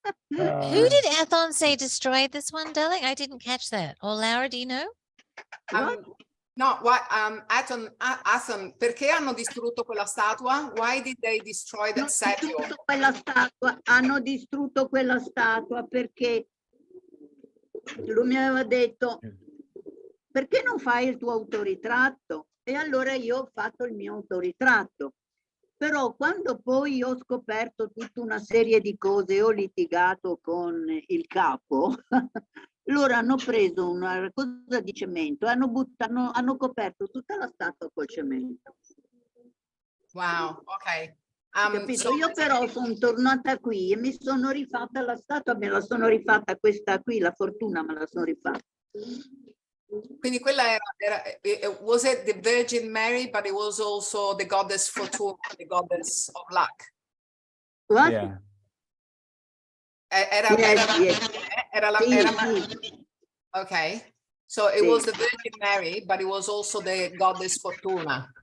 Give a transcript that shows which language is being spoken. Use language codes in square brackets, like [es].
[en] Who did Athon say destroyed this one, darling? I didn't catch that. Or Laura, do you know? [it] No, Athon, perché hanno distrutto quella statua? [en] Why did they destroy that statue? [it] Hanno distrutto quella statua perché lui mi aveva detto, perché non fai il tuo autoritratto? E allora io ho fatto il mio autoritratto. Però quando poi ho scoperto tutta una serie di cose, ho litigato con il capo, loro hanno preso una cosa di cemento, hanno coperto tutta la statua col cemento. [en] Wow, ok. [it] Capito? Io però sono tornata qui e mi sono rifatta la statua, me la sono rifatta questa qui, la fortuna me la sono rifatta. [en] Quindi quella was it the Virgin Mary, but it was also the goddess Fortuna, the goddess of luck. What? Yeah. [it] Era la okay. [en] So it was the Virgin Mary, but it was also the goddess Fortuna.